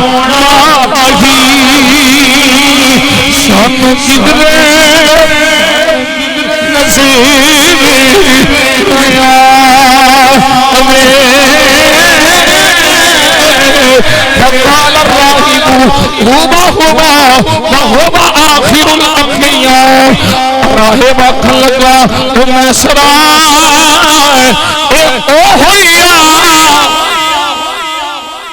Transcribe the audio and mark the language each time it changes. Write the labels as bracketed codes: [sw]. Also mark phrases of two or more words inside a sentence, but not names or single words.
[pa] سن کدرے نصیب [ar] فقال الراہب وهو آخر الانبیاء. [pa] راہب آکھن لگا میسرہ اے او ہویا